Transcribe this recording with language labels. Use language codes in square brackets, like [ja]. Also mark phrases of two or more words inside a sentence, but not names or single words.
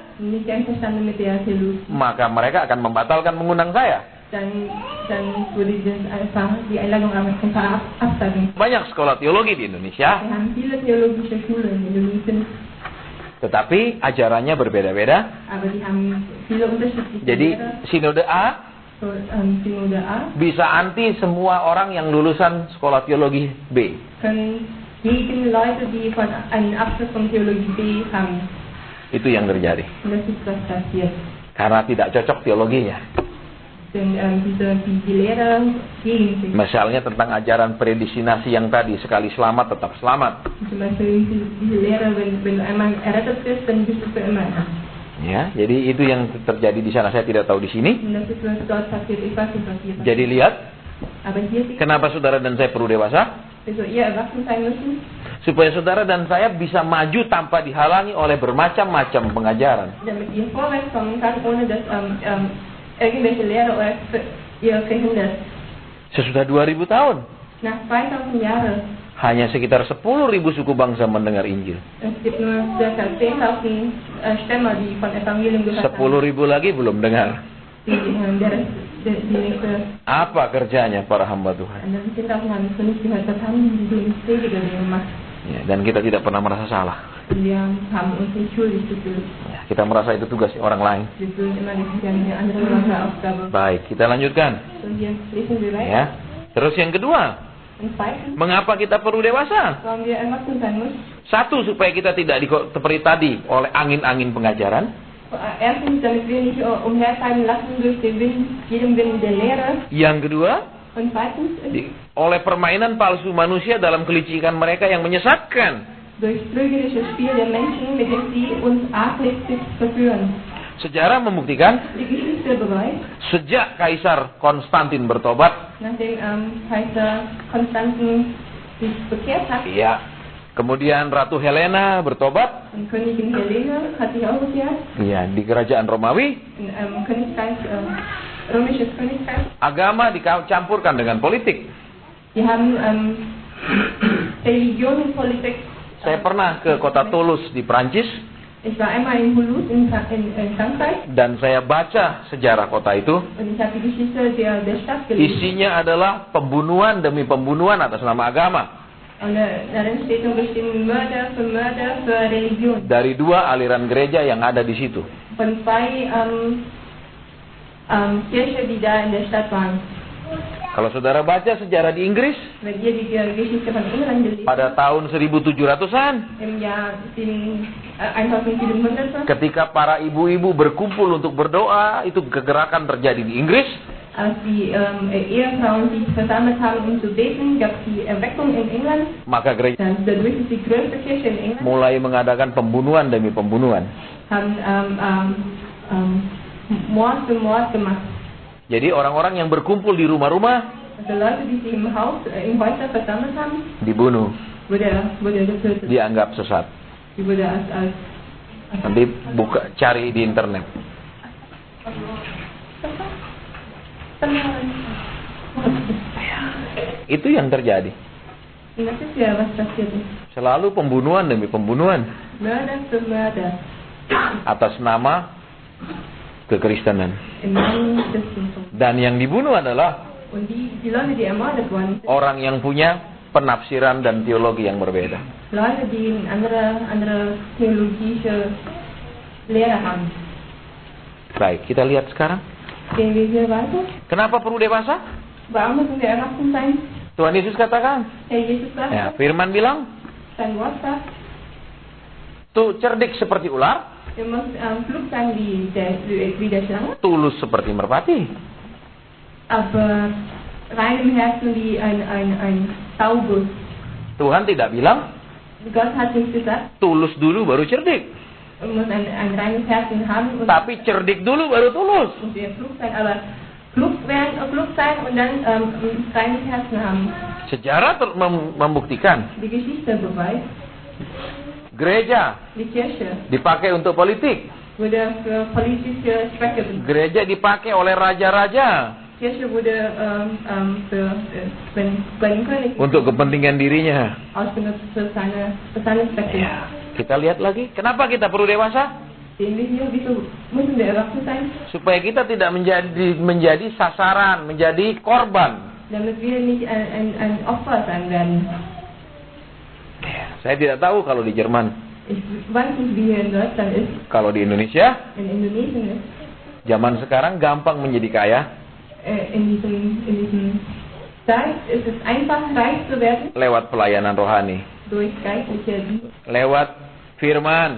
[de] habe, nicht einverstanden mit der Theologie, [id] maka mereka akan membatalkan mengundang saya. [de] dann würde ich das einfach, die Einladung einfach absagen. [id] Banyak sekolah teologi di Indonesia, [de] Wir haben viele theologische Schulen in Indonesien, [id] tetapi ajarannya berbeda-beda. [de] aber die haben viele unterschiedliche [id] Jadi [de] Lehrer. [id] Sinode A [de] So, Synode A [id] bisa anti semua orang yang lulusan sekolah teologi B. [de] können gegen Leute, die einen Abschluss von Theologie B haben. [id] Itu yang terjadi. [de] Und das ist, was passiert. [id] Karena tidak cocok teologinya. [de] Denn die Lehrer gegen sich. [id] Misalnya tentang ajaran predestinasi yang tadi, sekali selamat tetap selamat. [de] Zum Beispiel diese Lehre, wenn du einmal errettet bist, dann bist du für immer errettet. [id] Ya, jadi itu yang terjadi di sana, saya tidak tahu di sini. [de] Und das ist, was dort passiert. Ich weiß nicht, was hier passiert. [id] Jadi lihat, [de] Aber hier sieht [id] kenapa saudara dan saya perlu dewasa? [de] wieso ihr erwachsen sein müssen, [id] Supaya saudara dan saya bisa maju tanpa dihalangi oleh bermacam-macam pengajaran. [de] damit ihr vorwärts kommen kann, ohne dass irgendwelche Lehrer ihr verhindert. [id] Sesudah 2000 tahun, [de] Nach 2000 Jahren, [id] hanya sekitar 10.000 suku bangsa mendengar Injil. [de] es gibt nur ca. 10.000 Stämme, die von Evangelium gehört haben. [id] 10.000 lagi belum dengar. [de] Die nächste, [id] Apa kerjanya para hamba Tuhan? [de] anderen 10.000 haben es noch nicht gehört. Was haben die Prediger denn gemacht? [id] Ya, dan kita tidak pernah merasa salah. [de] Und wir haben uns nicht schuldig gefühlt. [id] Ya, kita merasa itu tugas orang lain. [de] Wir fühlen immer, das ist ja eine andere Aufgabe. [id] Baik, kita lanjutkan. [de] Und hier lesen wir weiter. [id] Ya. Terus yang kedua, [de] Und zweitens, [id] mengapa kita perlu dewasa? [de] warum wir erwachsen sein müssen. [id] Satu, supaya kita tidak seperti tadi oleh angin-angin pengajaran. [de] Erstens, damit wir nicht umhertreiben lassen durch den Wind, jedem Wind der Lehre. [id] Yang kedua, [de] Und zweitens, [id] oleh permainan palsu manusia dalam kelicikan mereka yang menyesatkan. [de] durch trügerisches Spiel der Menschen, mit dem sie uns arglistig verführen. [id] Sejarah membuktikan, [de] Die Geschichte beweist, [id] sejak Kaisar Konstantin bertobat, [de] nachdem Kaiser Konstantin sich bekehrt hat [id] ya, kemudian Ratu Helena bertobat, [de] und Königin Helene hat sich auch bekehrt, [id] ya, di kerajaan Romawi, [de] in Königreich, römisches Königreich. [id] agama dicampurkan dengan politik. [de] Die haben Religion und Politik. [id] Saya pernah ke kota Toulouse di Prancis, [de] Ich war einmal in Toulouse in Frankreich [id] dan saya baca sejarah kota itu. [de] und ich habe die Geschichte der Stadt gelesen. [id] Isinya adalah pembunuhan demi pembunuhan atas nama agama. [de] Und darin steht nur bestimmt Mörder für Religion. [id] Dari dua aliran gereja yang ada di situ. [de] Von zwei Kirchen, die da in der Stadt waren. [id] Kalau saudara baca sejarah di Inggris, [de] Wenn ihr die Geschichte von England gelesen [id] pada tahun 1700-an, [de] im Jahr 1700, [id] ketika para ibu-ibu berkumpul untuk berdoa, itu kegerakan terjadi di Inggris. [de] als die Ehefrauen sich versammelt haben, um zu beten, gab es die Erweckung in England. [id] Maka gereja [de] Dadurch ist die größte Kirche in England, [id] mulai mengadakan pembunuhan demi pembunuhan. [de] haben Mord für Mord gemacht. [id] Jadi orang-orang yang berkumpul di rumah-rumah [de] Also Leute, die sich im Häuser versammelt haben, [id] dibunuh, [de] wurde getötet. [id] dianggap sesat. [de] Die wurde als [id] Nanti cari di internet. Itu yang terjadi. [de] Und das ist ja, was passiert ist. [id] Selalu pembunuhan demi pembunuhan [de] Mörder für Mörder [id] atas nama kekristenan. [de] im Namen Christentum. [id] Dan yang dibunuh adalah [de] Und die Leute, die ermordet worden sind, [id] orang yang punya penafsiran dan teologi yang berbeda. [de] Leute, die andere theologische Lehre haben. [id] Baik, kita lihat sekarang. [de] Gehen wir hier weiter. [id] Kenapa perlu dewasa? [de] Warum müssen wir erwachsen sein? [id] Tuhan Yesus katakan. [de] Herr Jesus sagt, [id] Ya, firman bilang, [de] sein Wort sagt, [id] tuh cerdik seperti ular, [de] ihr müsst klug sein wie der Schlange, [id] tulus seperti merpati. [de] aber rein im Herzen wie ein Taube. [id] Tuhan tidak bilang, [de] Gott hat nicht gesagt, [id] tulus dulu baru cerdik. [de] man muss ein reines Herzen haben und [id] Tapi cerdik dulu baru tulus. [de] wir klug sein, aber klug sein und dann reines Herzen haben. [id] Sejarah membuktikan, [de] Die Geschichte beweist, [id] gereja [de] die Kirche [id] dipakai untuk politik. [de] wurde für politische Zwecke benutzt. [id] Gereja dipakai oleh raja-raja. [de] Kirche wurde für den König [id] untuk kepentingan dirinya. [de] ausgenutzt für seine Zwecke. [id] Kita lihat lagi, kenapa kita perlu dewasa? [de] Sehen wir hier, wieso müssen wir erwachsen sein? [id] Supaya kita tidak menjadi sasaran, menjadi korban. [de] Damit wir nicht ein Opfer sein werden. [id] Saya tidak tahu kalau di Jerman. [de] Ich weiß nicht, wie hier in Deutschland ist, [id] Kalau di Indonesia, [de] in Indonesien ist, [id] zaman sekarang gampang menjadi kaya [de] in diesem Zeit ist es einfach, reich zu werden [id] lewat pelayanan rohani, [de] durch geistliche Dienste, [id] lewat firman.